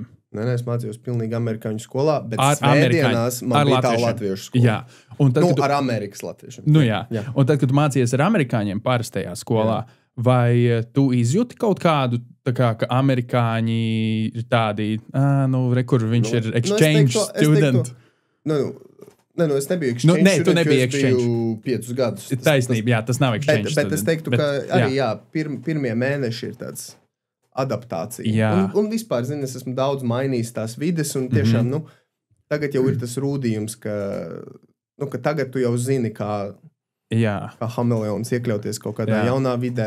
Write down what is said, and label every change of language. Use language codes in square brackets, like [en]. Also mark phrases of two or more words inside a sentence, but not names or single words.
[lv] Nē, es mācījos pilnīgi amerikāņu skolā, bet svētdienās man bija tā latviešu skola. Jā. Un tad, ar Amerikas latviešiem. Jā. Un tad, kad tu mācījies ar amerikāņiem parastajā skolā, vai tu izjūti kaut kādu, ka amerikāņi ir tādi, kur viņš ir [en] exchange student? [lv] Es nebiju [en] exchange student, [lv] tu nebija exchange. Es biju 5 gadus. Taisnība, tas nav [en] exchange student. [lv] Bet es teiktu, ka arī pirmie mēneši ir tāds adaptācija. Un vispār, es esmu daudz mainījis tās vides, un tiešām, tagad jau ir tas rūdījums, ka tagad tu jau zini, kā hameleons iekļauties kaut kādā jaunā vidē,